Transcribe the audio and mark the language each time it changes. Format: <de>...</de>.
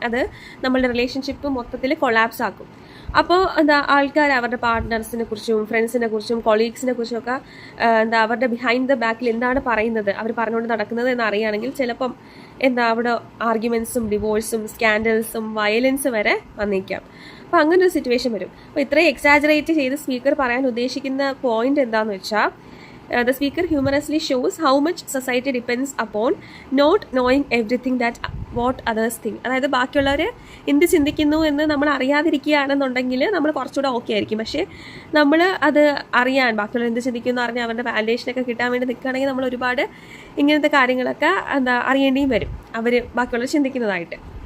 <ml>അത് നമ്മളുടെ റിലേഷൻഷിപ്പ് മൊത്തത്തിൽ കൊളാപ്സ് ആക്കും. അപ്പോൾ ആൾക്കാർ അവരുടെ പാർട്ട്നേഴ്സിനെ കുറിച്ചും ഫ്രണ്ട്സിനെ കുറിച്ചും കൊളീഗ്സിനെ കുറിച്ചും ഒക്കെ അവരുടെ ബിഹൈൻഡ് ദ ബാക്കിൽ എന്താണ് പറയുന്നത്, അവർ പറഞ്ഞുകൊണ്ട് നടക്കുന്നത് എന്ന് അറിയുകയാണെങ്കിൽ ചിലപ്പം അവിടെ ആർഗ്യുമെൻറ്റ്സും ഡിവോഴ്സും സ്കാൻഡൽസും വയലൻസ് വരെ വന്നേക്കാം. അപ്പോൾ അങ്ങനെ ഒരു സിറ്റുവേഷൻ വരും. അപ്പോൾ ഇത്രയും എക്സാജറേറ്റ് ചെയ്ത് സ്പീക്കർ പറയാൻ ഉദ്ദേശിക്കുന്ന പോയിന്റ് എന്താണെന്ന് വെച്ചാൽ,</ml> <en>the speaker humorously shows how much society depends upon not knowing everything that what others think.</en> <ml>അതായത് ബാക്കിയുള്ളവർ എന്ത് ചിന്തിക്കുന്നു എന്ന് നമ്മൾ അറിയാതിരിക്കുകയാണെന്നുണ്ടെങ്കിൽ നമ്മൾ കുറച്ചുകൂടെ ഓക്കെ ആയിരിക്കും. പക്ഷേ നമ്മൾ അത് അറിയാൻ, ബാക്കിയുള്ളവർ എന്ത് ചിന്തിക്കുന്നു അറിഞ്ഞാൽ അവരുടെ വാലിഡേഷനൊക്കെ കിട്ടാൻ വേണ്ടി നിൽക്കുകയാണെങ്കിൽ നമ്മൾ ഒരുപാട് ഇങ്ങനത്തെ കാര്യങ്ങളൊക്കെ അറിയേണ്ടിയും വരും, അവർ ബാക്കിയുള്ളവർ ചിന്തിക്കുന്നതായിട്ട്.</ml>